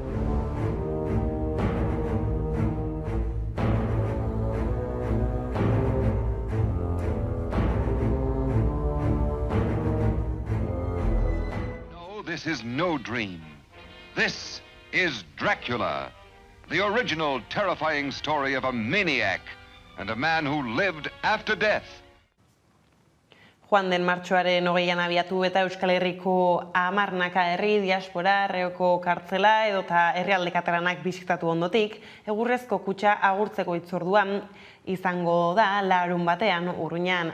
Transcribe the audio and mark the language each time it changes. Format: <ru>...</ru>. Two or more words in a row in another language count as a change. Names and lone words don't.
<en>No, this is no dream. This is Dracula. The original terrifying story of a maniac and a man who lived after death.</en> <eu>Joan den martxoaren 20an abiatu eta Euskal Herriko hamarnaka herri, diaspora, Reoko kartzela edota herrialde katalanak bisitatu ondotik, egurrezko kutxa agurtzeko hitzorduan izango da larun batean Urruñan.</eu>